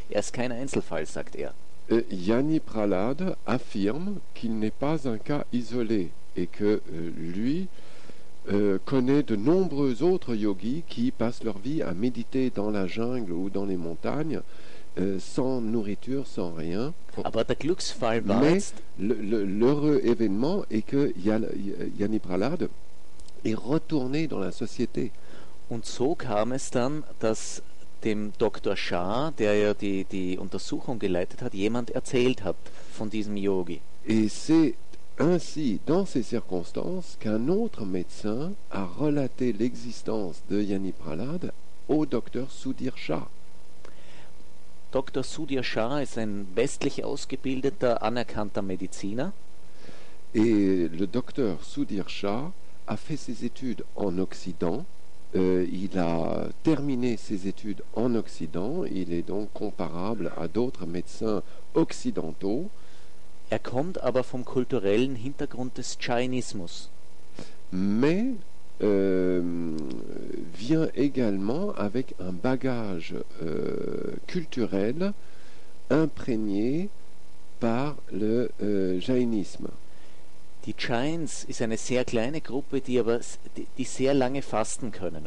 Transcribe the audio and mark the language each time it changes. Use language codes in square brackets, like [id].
[de] Er ist kein Einzelfall, sagt er. [fr] Diani Prahlad affirme qu'il n'est pas un cas isolé et que lui connaît de nombreux autres yogis qui passent leur vie à méditer dans la jungle ou dans les montagnes. Sans nourriture, sans rien. [de] Aber der Glücksfall war [fr] Mais [de] jetzt [fr] l'heureux événement est que Diani Prahlad est retourné dans la société. [de] Und so kam es dann, dass dem Dr. Shah, der ja die Untersuchung geleitet hat, jemand erzählt hat von diesem Yogi. [fr] Et c'est ainsi, dans ces circonstances, qu'un autre médecin a relaté l'existence de Diani Prahlad au Dr. Sudhir Shah. [de] Dr. Sudhir Shah ist ein westlich ausgebildeter, anerkannter Mediziner. [fr] Et le docteur Sudhir Shah a fait ses études en Occident. Il a terminé ses études en Occident. Il est donc comparable à d'autres médecins occidentaux. [de] Er kommt aber vom kulturellen Hintergrund des Jainismus. [fr] Mais vient également avec un bagage culturel imprégné par le jainisme. [de] Die Jains ist eine sehr kleine Gruppe, die sehr lange fasten können.